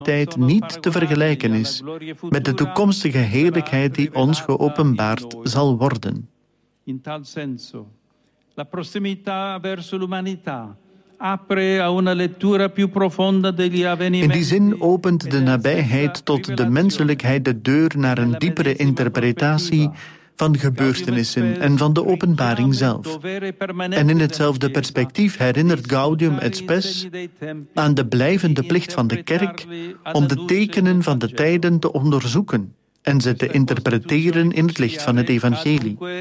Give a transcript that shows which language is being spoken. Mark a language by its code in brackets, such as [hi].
[nl] tijd niet te vergelijken is met de toekomstige heerlijkheid die ons geopenbaard zal worden. [it] In tal senso, la prossimità verso l'umanità apre a una lettura più profonda degli avvenimenti. [nl] In die zin opent de nabijheid tot de menselijkheid de deur naar een diepere interpretatie van gebeurtenissen en van de openbaring zelf. En in hetzelfde perspectief herinnert Gaudium et Spes aan de blijvende plicht van de kerk om de tekenen van de tijden te onderzoeken en ze te interpreteren in het licht van het evangelie.